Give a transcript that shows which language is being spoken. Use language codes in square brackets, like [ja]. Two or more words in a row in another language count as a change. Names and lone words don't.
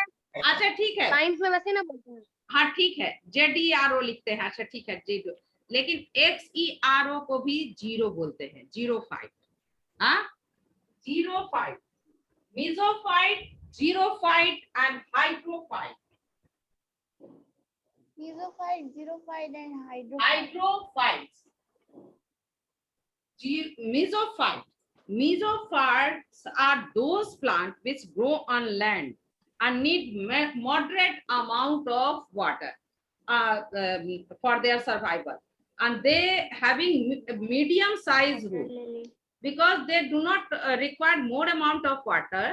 [hi] अच्छा ठीक है, साइंस में वैसे ना बोलते हैं। हाँ ठीक है, JDRO लिखते हैं। अच्छा ठीक है, जीरो, लेकिन XERO को भी जीरो बोलते हैं, [en] xero phyte. हाँ, xero phyte, mesophyte, xerophyte and hydrophyte. Mesophyte, xerophyte and hydrophyte. Hydrophytes, mesophyte. Mesophytes are those plants which grow on land and need moderate amount of water for their survival, and they having medium size root, because they do not require more amount of water.